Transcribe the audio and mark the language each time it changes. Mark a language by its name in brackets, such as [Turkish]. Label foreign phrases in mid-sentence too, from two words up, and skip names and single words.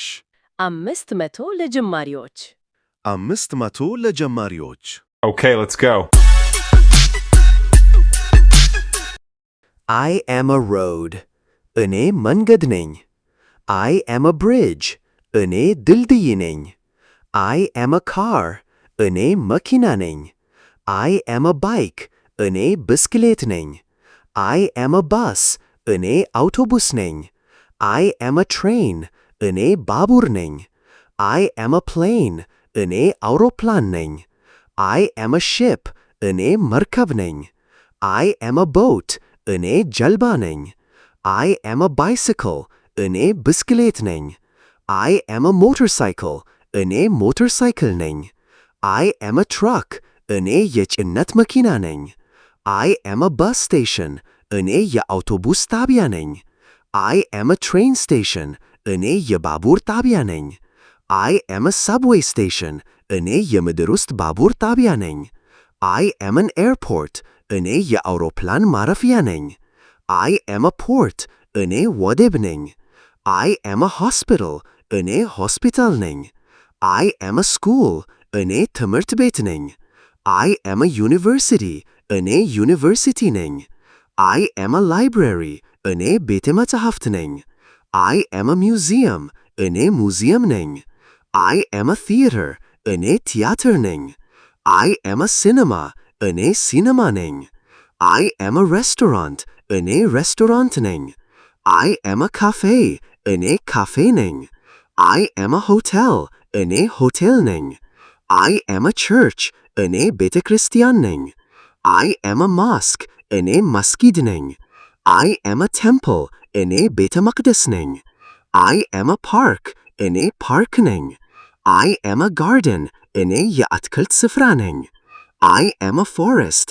[Amharic] 500 ለጀማሪዎች 500 ለጀማሪዎች [English] Okay, let's go. I am a road. [Amharic] እኔ መንገድ ነኝ። [English] I am a bridge. [Amharic] እኔ ድልድይ ነኝ። [English] I am a car. [Amharic] እኔ መኪና ነኝ። [English] I am a bike. [Amharic] እኔ ብስክሌት ነኝ። [English] I am a bus. [Amharic] እኔ አውቶቡስ ነኝ። [English] I am a train. [Amharic] እኔ ባቡር ነኝ። [English] I am a plane. [Amharic] እኔ አውሮፕላን ነኝ። [English] I am a ship. [Amharic] እኔ መርከብ ነኝ። [English] I am a boat. [Amharic] እኔ ጀልባ ነኝ። [English] I am a bicycle. [Amharic] እኔ ብስክሌት ነኝ። [English] I am a motorcycle. [Amharic] እኔ ሞተርሳይክል ነኝ። [English] I am a truck. [Amharic] እኔ የጭነት መኪና ነኝ። [English] I am a bus station. [Amharic] እኔ የአውቶቡስ ጣቢያ ነኝ። [English] I am a train station. [Amharic] እኔ የባቡር ጣቢያ ነኝ። [English] I am a subway station. [Amharic] እኔ የምድር ውስጥ ባቡር ጣቢያ ነኝ። [English] I am an airport. [Amharic] እኔ የአውሮፕላን ማረፊያ ነኝ። [English] I am a port. [Amharic] እኔ ወደብ ነኝ። [English] I am a hospital. [Amharic] እኔ ሆስፒታል ነኝ። [English] I am a school. [Amharic] እኔ ትምህርት ቤት ነኝ። [English] I am a university. [Amharic] እኔ ዩኒቨርሲቲ ነኝ። [English] I am a library. [Amharic] እኔ ቤተ መጻሕፍት ነኝ። [English] I am a museum. [Amharic] እኔ ሙዚየም ነኝ። [English] I am a theater. [Amharic] እኔ ቲያትር ነኝ። [English] I am a cinema. [Amharic] እኔ ሲኒማ ነኝ። [English] I am a restaurant. [Amharic] እኔ ሬስቶራንት ነኝ። [English] I am a cafe. [Amharic] እኔ ካፌ ነኝ። [English] I am a hotel. [Amharic] እኔ ሆቴል ነኝ። [English] I am a church. [Amharic] እኔ ቤተ ክርስቲያን ነኝ። [English] I am a mosque. [Amharic] እኔ መስጊድ ነኝ። [English] I am a temple. [Amharic] እኔ ቤተ መቅደስ ነኝ። [English] I am a park. [Amharic] እኔ ፓርክ ነኝ። [English] I am a garden. [Amharic] እኔ የአትክልት ስፍራ ነኝ። [English] I am a forest.